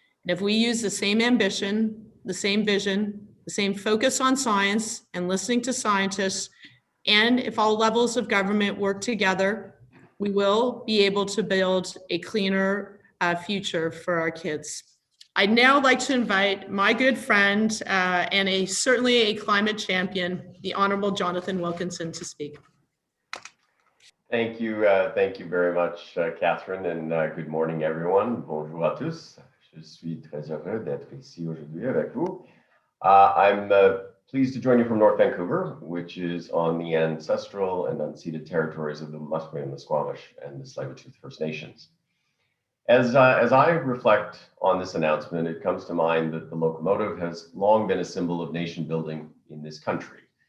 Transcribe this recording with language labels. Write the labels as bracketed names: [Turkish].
[English] And if we use the same ambition, the same vision, the same focus on science and listening to scientists, and if all levels of government work together, we will be able to build a cleaner future for our kids. I'd now like to invite my good friend and certainly a climate champion, the Honorable Jonathan Wilkinson, to speak. Thank you very much, Catherine, and good morning, everyone. [French] Bonjour à tous. Je suis très heureux d'être ici aujourd'hui avec vous. [English] I'm pleased to join you from North Vancouver, which is on the ancestral and unceded territories of the Musqueam, the Squamish, and the Tsleil-Waututh First Nations. As I reflect on this announcement, it comes to mind that the locomotive has long been a symbol of nation building in this country.